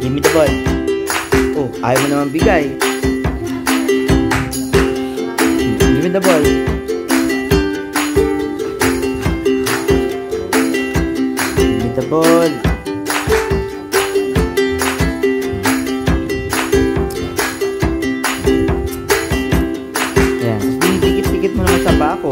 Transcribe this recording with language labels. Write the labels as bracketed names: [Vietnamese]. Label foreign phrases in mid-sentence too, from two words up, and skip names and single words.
[Filipino] ball. Oh, ayaw mo naman bigay. [English] Give me the ball. Give me the ball. [Filipino] Ayan. Dinidikit-dikit mo naman sa bako.